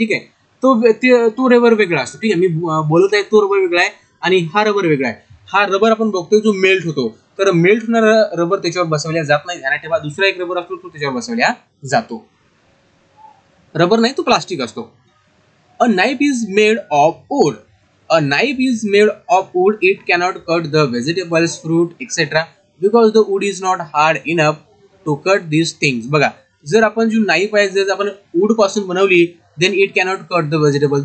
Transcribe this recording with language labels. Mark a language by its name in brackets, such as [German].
[Marathi] ठीक आहे. तो रबर वेगळा असतो. ठीक आहे. मी बोलत आहे तो रबर वेगळा आहे आणि हा रबर वेगळा आहे. हा रबर आपण बघतोय जो मेल्ट होतो, तर मेल्ट होणारा रबर त्याच्यावर बसवल्या जात नाही. ध्यानात ठेवा, दुसरा एक रबर असतो तो त्याच्यावर बसवल्या जातो. रबर नाही, तो प्लास्टिक असतो. [English] A knife is made of wood. A knife is made of wood. It cannot cut the vegetables, fruit, etc. because the wood is not hard enough to cut these things. [Marathi] बघा, जर आपण जी knife आहे जर आपण wood पासून बनवली, [English] then it cannot cut the vegetable.